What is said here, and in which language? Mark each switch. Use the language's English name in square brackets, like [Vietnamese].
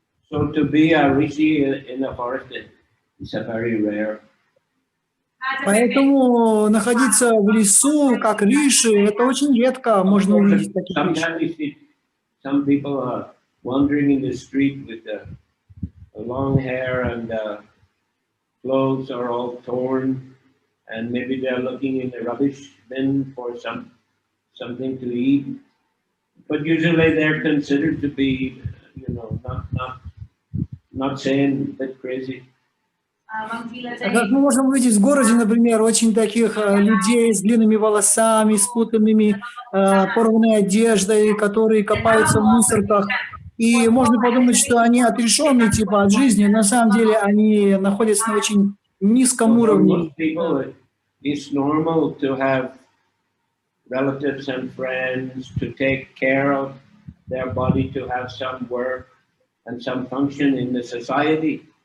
[English] So to be a rishi in the forest is a very rare. [Russian] Поэтому находиться в лесу, как риши, это очень редко можно увидеть таких вещей. [English] Sometimes you see some people are wandering in the street with the long hair and clothes are all torn. And maybe they're looking in the rubbish bin for something to eat. But usually they're considered to be, you know, not sane, a bit crazy. [Russian] Как мы можем увидеть в городе, например, очень таких людей с длинными волосами, спутанными, порванной одеждой, которые копаются в мусорках. И можно подумать, что они отрешенные типа от жизни, на самом деле они находятся на очень низком уровне. [English] It's normal to have relatives and friends, to take care of their body, to have some work and some function in the society.